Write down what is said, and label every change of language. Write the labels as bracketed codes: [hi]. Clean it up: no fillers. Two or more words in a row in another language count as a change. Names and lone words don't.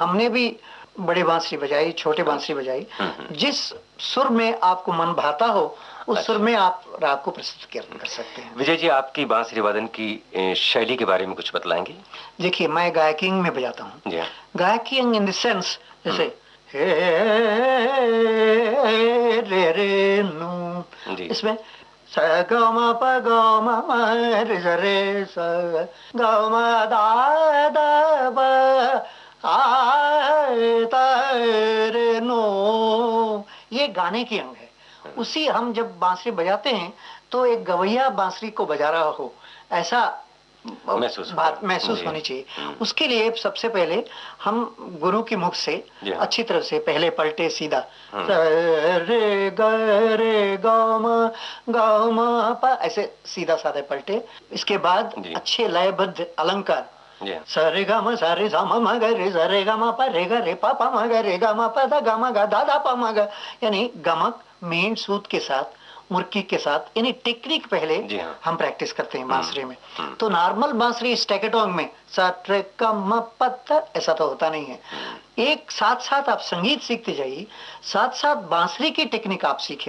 [hi] हमने भी बड़े बांसुरी बजाई, छोटे बांसुरी बजाई, जिस सुर में आपको मन भाता हो उस सुर में आप राग को प्रस्तुत कर सकते हैं। विजय जी, आपकी बांसुरी वादन की शैली के बारे में कुछ बतलाएंगे? देखिए, मैं गायकिंग में बजाता हूँ। गायकिंग [en] in the sense, [hi] जैसे हे रे रे नू, इसमें स ग म प ग म म रे स ग म दा दा ब आ ता रे नो, ये गाने की अंग है। उसी हम जब बांसुरी बजाते हैं तो एक गवैया बांसुरी को बजा रहा हो ऐसा महसूस होनी चाहिए। उसके लिए सबसे पहले हम गुरु की मुख से अच्छी तरह से पहले पलटे सीधा रे ग म प, ऐसे सीधा साधे पलटे। इसके बाद अच्छे लयबद्ध अलंकार, सरे ग म सरे सा म ग रे सरे ग म प रे ग रे प प म ग रे ग म प द ग म ग दा दा प म ग, यानी गमक मेन सूत के साथ, मुर्की के साथ, यानी टेक्निक पहले हम प्रैक्टिस करते हैं बांसुरी में। तो नॉर्मल बांसुरी स्टैकेटोन में सा रे ग म प द ऐसा तो होता नहीं है। एक साथ साथ आप संगीत सीखते जाइए, साथ साथ बांसुरी की टेक्निक आप सीखें।